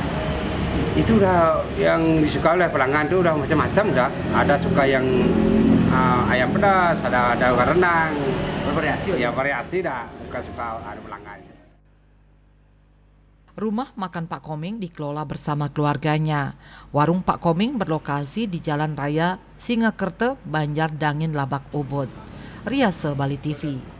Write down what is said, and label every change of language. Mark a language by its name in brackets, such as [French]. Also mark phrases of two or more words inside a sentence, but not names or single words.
[Indonesian] Itu udah yang disuka oleh pelanggan itu udah macam-macam dah. Ada suka yang ayam pedas, ada rendang. Bervariasi. Ya variasi dah, suka ada pelanggan. Rumah makan Pak Koming dikelola bersama keluarganya. Warung Pak Koming berlokasi di Jalan Raya Singakerta, Banjar Dangin, Labak Ubud. Riase, Bali TV.